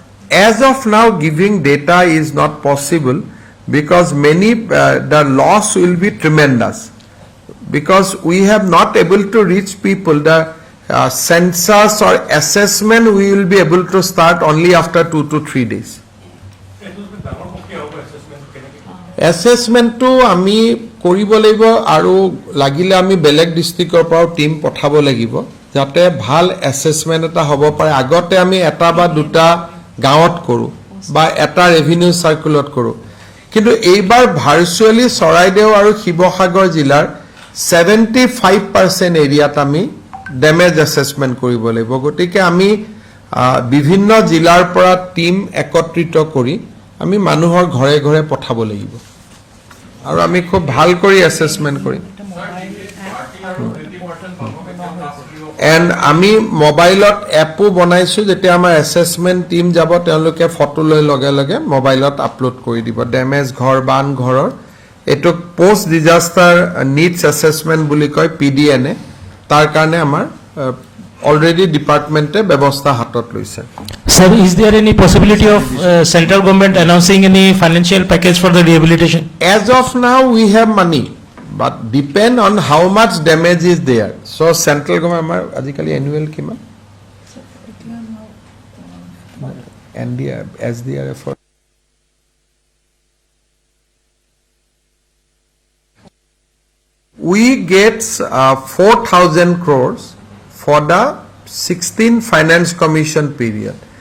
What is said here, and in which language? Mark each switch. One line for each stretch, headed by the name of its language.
English: As of now, giving data is not possible because the loss will be tremendous. Because we have not able to reach people, the census or assessment we will be able to start only after 2 to 3 days.
Assamese: Assessment to আমি কৰিব লাগিব আৰু লাগিলে আমি বেলেগ ডিস্ট্ৰিক্টৰ পৰা team পঠাব লাগিব যাতে ভাল এসেসমেন্ট এটা হ'ব পাৰে আগতে আমি এটা বা দুটা গাঁৱত কৰো বা এটা ৰেভিনিউ সাৰ্কুলত কৰো কিন্তু এইবাৰ ভাৰ্চুৱেলি চৰাইদেউ আৰু শিৱসাগৰ জিলাৰ 75% এৰিয়াত আমি ড্যামেজ এসেসমেন্ট কৰিব লাগিব গতিকে আমি বিভিন্ন জিলাৰ পৰা টিম একত্ৰিত কৰি আমি মানুহৰ ঘৰে ঘৰে পঠাব লাগিব আৰু আমি খুব ভাল কৰি এসেসমেন্ট কৰিম এন্ড আমি মোবাইলত এপও বনাইছো যেতে আমাৰ এসেসমেন্ট টিম যাব তেওঁলোকে ফটো লৈ লগে লগে মোবাইলত আপলোড কৰি দিব ড্যামেজ ঘৰ বান ঘৰৰ এটো পোষ্ট ডিজাস্টাৰ নিডছ এসেসমেন্ট বুলি কয় পিডিএনএ তাৰ কাৰণে আমাৰ already department ব্যবস্থা হাতত লৈছে
English: Sir, is there any possibility of central government announcing any financial package for the rehabilitation? As of now we have money but depend on how much damage is there so central government
Assamese: আমাৰ আজিকালি
English: annual কিমান NDR SDRF we get 4,000 crores for the 16 finance commission period.